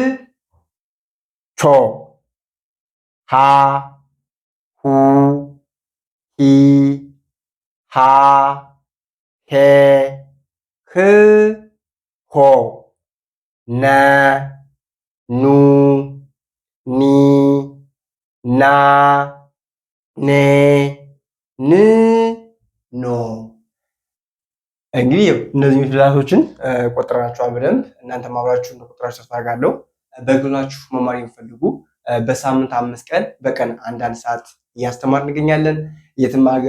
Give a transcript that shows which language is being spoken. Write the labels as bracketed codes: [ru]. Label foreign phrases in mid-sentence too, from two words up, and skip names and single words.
[am] ቾ ሃ ሁ ሂ ሃ ሄ ህ ሆ ነ ኑ ኒ ና ኔ ን ኖ። እንግዲህ እነዚህ ፊደላቶችን ቆጥረናቸዋል በደንብ። እናንተም አብራችሁ እንደቆጠራችሁ ተስፋ አደርጋለሁ። በግላችሁ መማር የሚፈልጉ በሳምንት 5 ቀን በቀን አንዳንድ ሰዓት እያስተማር እንገኛለን። የትም ሀገር